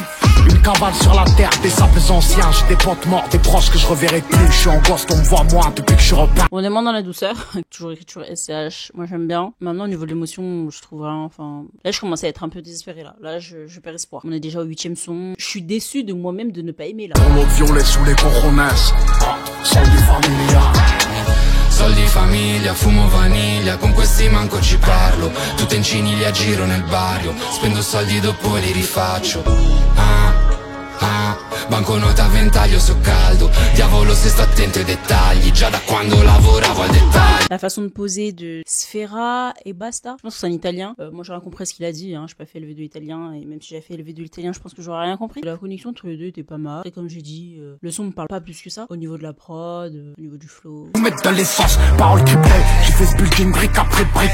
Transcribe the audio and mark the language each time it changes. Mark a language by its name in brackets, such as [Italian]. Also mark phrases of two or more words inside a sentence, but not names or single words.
[French] Une cavale sur la terre, des sables anciens. J'ai des potes morts, des proches que je reverrai plus. Je suis en gosse, on me voit moins depuis que je suis repeint. On est moins dans la douceur, toujours écriture SCH, moi j'aime bien. Maintenant au niveau de l'émotion, je trouve vraiment, enfin... Là je commence à être un peu désespéré là, je perds espoir. On est déjà au 8e son, je suis déçu de moi-même de ne pas aimer là. Dans l'eau violet sous les coronas, [Italian] soldi famiglia. Soldi famiglia, fumo vaniglia, con questi manco ci parlo. Tutte in ciniglia giro nel barrio, spendo soldi dopo li rifaccio. Banconota a ventaglio so caldo, diavolo se sto attento ai dettagli, già da quando lavoravo al dettaglio. [French] La façon de poser de Sfera et Basta, je pense que c'est un italien. Moi j'aurais compris ce qu'il a dit, hein. J'ai pas fait le V2 italien et même si j'avais fait le V2 italien, je pense que j'aurais rien compris. La connexion entre les deux était pas mal. Et comme j'ai dit, le son me parle pas plus que ça. Au niveau de la prod, au niveau du flow. Mettre de l'essence, parole criblée. J'ai fait ce building brique après brique.